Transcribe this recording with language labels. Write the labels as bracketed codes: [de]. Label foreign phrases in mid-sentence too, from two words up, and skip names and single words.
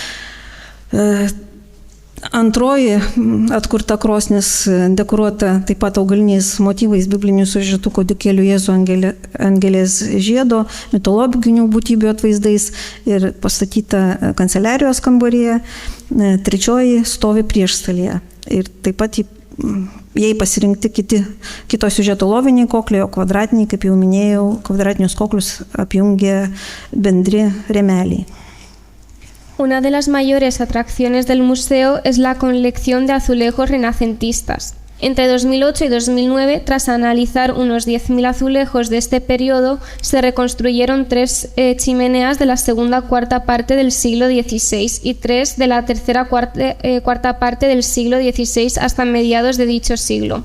[lt] Antroji atkurta krosnis dekoruota taip pat augaliniais motyvais, biblinių siužetų, kūdikėlių Jėzų angelės žiedo, mitologinių būtybių atvaizdais ir pastatyta kanceliarijos kambaryje. Trečioji stovi priešstalyje. Ir taip pat jai pasirinkti kito siužeto loviniai kokliai, o kvadratiniai, kaip jau minėjau, kvadratinius koklius apjungė bendri rėmeliai. [es] Una de las mayores atracciones del museo es la colección de azulejos renacentistas. Entre 2008 y 2009, tras analizar unos 10.000 azulejos de este periodo, se reconstruyeron 3 chimeneas de la segunda cuarta parte del siglo XVI y 3 de la tercera cuarta parte del siglo XVI hasta mediados de dicho siglo.